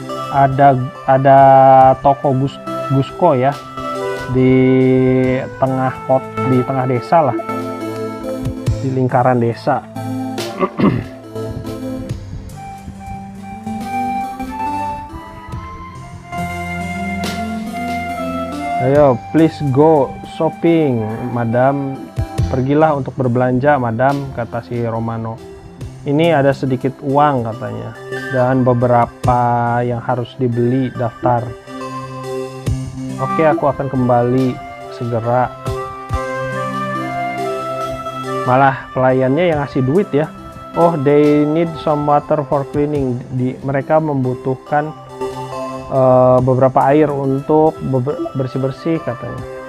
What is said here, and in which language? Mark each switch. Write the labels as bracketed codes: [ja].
[id] Ada toko Gusco ya di tengah desa lah, di lingkaran desa. [en] Ayo, please go shopping, Madam. [id] Pergilah untuk berbelanja, Madam, kata si Romano. Ini ada sedikit uang katanya, dan beberapa yang harus dibeli, daftar. Oke, aku akan kembali segera. Malah pelayannya yang ngasih duit ya. [en] Oh, they need some water for cleaning. [id] Mereka membutuhkan beberapa air untuk bersih-bersih katanya.